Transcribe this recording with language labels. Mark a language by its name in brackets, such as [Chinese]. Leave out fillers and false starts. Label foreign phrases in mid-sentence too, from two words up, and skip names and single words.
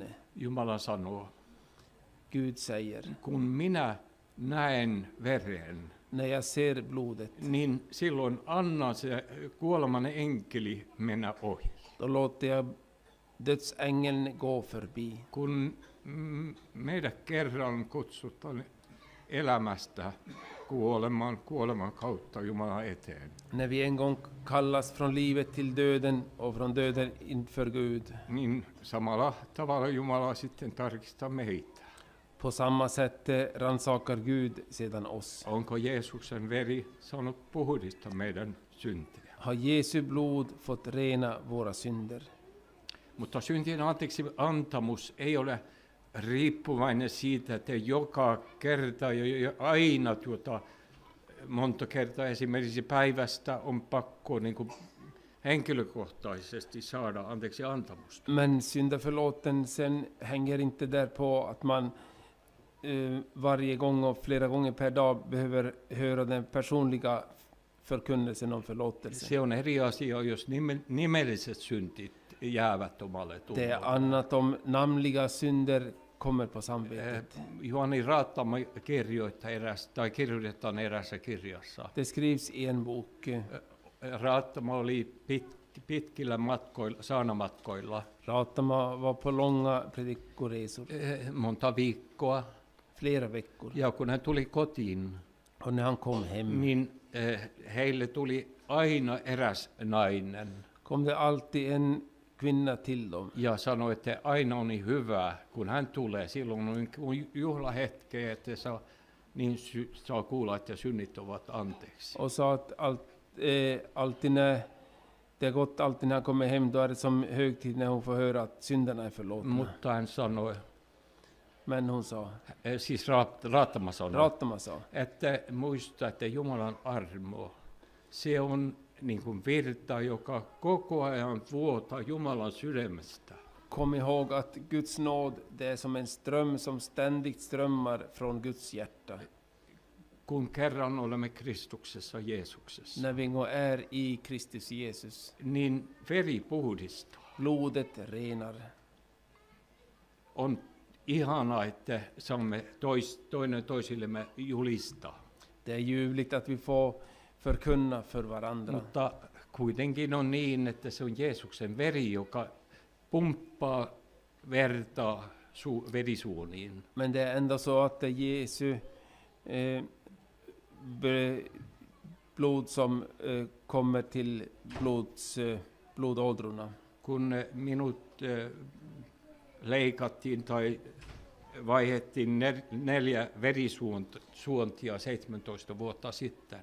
[Finnish] Jumala sanoo, [Swedish] Gud säger, [Finnish] kun minä näen veren, [Swedish] när jag ser blodet, [Finnish] niin silloin anna se kuoleman enkeli mennä ohi. [Swedish] då låter jag dödsengeln gå förbi. [Finnish] Kun meidät kerran kutsutaan elämästä kuoleman kautta Jumalan eteen, [Swedish] När vi en gång kallas från livet till döden och från döden inför Gud, [Finnish] niin samalla tavalla Jumala sitten tarkistaa meitä. [Swedish] på samma sätt rannsakar Gud sedan oss. [Finnish] Onko Jeesuksen veri saanut puhdistaa meidän syntejä? [Swedish] Har Jesu blod fått rena våra synder? [Finnish] Mutta syntien anteeksi antamus ei ole riippuvainen siitä, että joka kerta ja aina monta kertaa esimerkiksi päivästä on pakko niin kuin henkilökohtaisesti saada anteeksi antamusta. [Swedish] Men syndaförlåtelsen hänger inte där på att man varje gång och flera gånger per dag behöver höra den personliga förkunnelsen om förlåtelse. [Finnish] Se on eri asia, jos nimelliset syntit jäävät omalle [Swedish] Det är [Finnish] tunnolle. [Swedish] annat om namnliga synder kommer på samvetet. [Finnish] Juhani Raattamo kirjoitetaan erässä kirjassa. [Swedish] Det skrivs i en bok. [Finnish] Raattamo oli pitkillä matkoilla, saanamatkoilla [Swedish] Raatama var på långa predikoresor, [Finnish] monta viikkoa. [Swedish] flera veckor. [Finnish] Ja kun hän tuli kotiin, [Swedish] Och när han kom hem [Finnish] niin heille tuli aina eräs nainen [Swedish] kom det alltid en kvinna till dem. [Finnish] ja sanoi, että aina on niin hyvä, kun hän tulee. Silloin on juhlahetkeä, että saa kuulla, että synnit ovat anteeksi. [Swedish] Och sa att alltid när det har gått, alltid när han kommer hem, då är det som högtid när hon får höra att synderna är förlåtna. [Finnish] Mutta hän sanoi, [Swedish] Men hon sa, [Finnish] siis Raatama sanoi, [Swedish] Raatama sa, [Finnish] että muista, että Jumalan armo, se on niin kuin virta, joka koko ajan vuotaa Jumalan sydämestä. [Swedish] kom ihåg att Guds nåd, det är som en ström som ständigt strömmar från Guds hjärta. [Finnish] Kun kerran olemme Kristuksessa, Jeesuksessa, [Swedish] När vi en gång är i Kristus Jesus, [Finnish] niin veri puhdistaa. [Swedish] blodet renar. [Finnish] On ihanaa, että saamme toinen toisillemme julistaa. [Swedish] Det är ljuvligt att vi får förkunna för varandra. [Finnish] Mutta kuitenkin on niin, että se on Jeesuksen veri, joka pumppaa verta verisuoniin. [Swedish] Men det är ändå så att det är Jesu blod som kommer till blodådrorna. [Finnish] Kun minut leikattiin tai vaihdettiin 4 verisuontia 17 vuotta sitten,